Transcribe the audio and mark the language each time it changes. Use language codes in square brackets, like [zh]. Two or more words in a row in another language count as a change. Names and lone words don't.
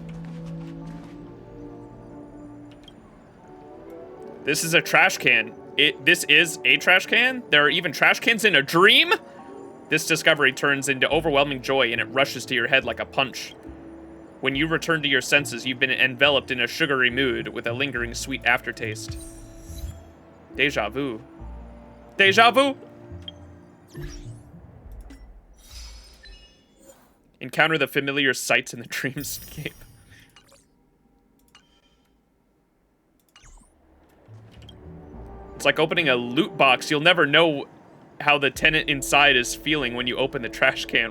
[en] This is a trash can. This is a trash can? There are even trash cans in a dream? This discovery turns into overwhelming joy and it rushes to your head like a punch. When you return to your senses, you've been enveloped in a sugary mood with a lingering sweet aftertaste. Deja vu. Deja vu? Encounter the familiar sights in the dreamscape. It's like opening a loot box. You'll never know how the tenant inside is feeling when you open the trash can.